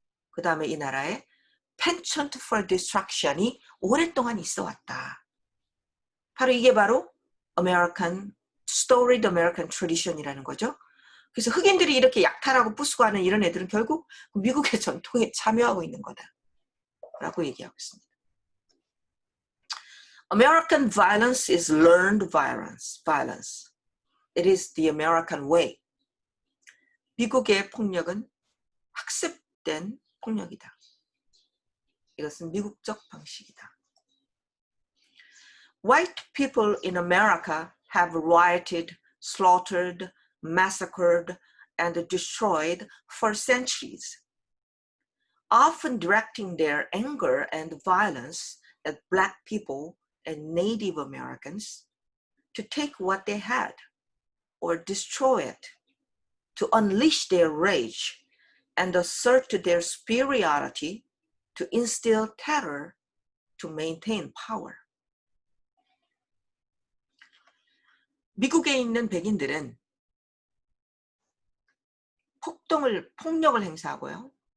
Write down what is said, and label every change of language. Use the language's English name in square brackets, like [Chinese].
[Korean] 그 다음에 이 나라에 [English] penchant for destruction [Korean] 이 오랫동안 있어 왔다. 바로 이게 바로 [English] storied American tradition [Korean] 이라는 거죠. 그래서 흑인들이 이렇게 약탈하고 부수고 하는 이런 애들은 결국 미국의 전통에 참여하고 있는 거다. 라고 얘기하고 있습니다. [English] American violence is learned violence. It is the American way. [Korean] 미국의 폭력은 학습된 폭력이다. 이것은 미국적 방식이다. [English] White people in America have rioted, slaughtered, massacred, and destroyed for centuries, often directing their anger and violence at Black people and Native Americans to take what they had or destroy it, to unleash their rage and assert their superiority, to instill terror, to maintain power. [Korean] 미국에 있는 백인들은 폭력을 행사하고요.